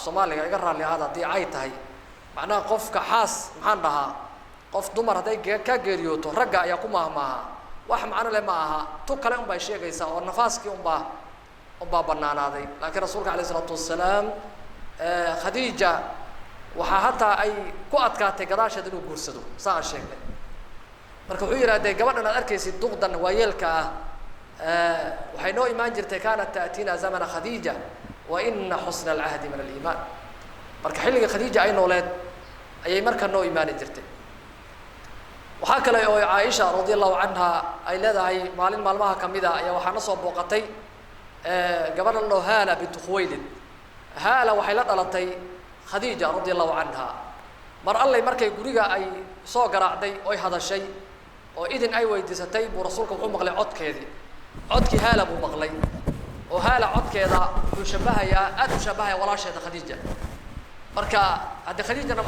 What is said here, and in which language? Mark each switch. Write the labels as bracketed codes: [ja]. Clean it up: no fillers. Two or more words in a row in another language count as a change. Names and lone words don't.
[so] Soomaaliga iga raali ahada hadii ay tahay macnaha qofka xaas maxaan dhahaa qof dumar haday ka geeriyooto ragga ayaa ku mahmaaha wax macna leh ma aha tu kale un bay sheegaysaa oo nafaaskii un baa banaanaaday laakiin rasuulka kaleey [ar] الصلاة والسلام [so] khadija waxa hataa ay ku adkaatay gadaasheed inuu guursado saan sheegnay marka wuxuu yiraahday gabadhan aad arkaysid duqdan waayeelka waxay noo iimaan jirtay [ar] كانت تأتينا زمان خديجة وإن حسن العهد من الإيمان [so] marka xilliga khadija ay nooleed ayay marka noo iimaan jirtay waxa kale oo Aisha [ar] رضي الله عنها [so] ay leedahay maalin maalmaha kamida ayaa waxaana soo booqatay gabadha loo Hala bint Khuwaylid Hala waxay la dhalatay khadija [ar] رضي الله عنها [so] mar allay markay guriga ay soo garaacday oo ay hadashay oo idin ay weydiisatay buu rasuulku wuxuu maqlay codkii Hala buu maqlay oo Hala codkeeda uu shabahayaa aad u shabahay walaasheeda khadija marka hadda khadija ma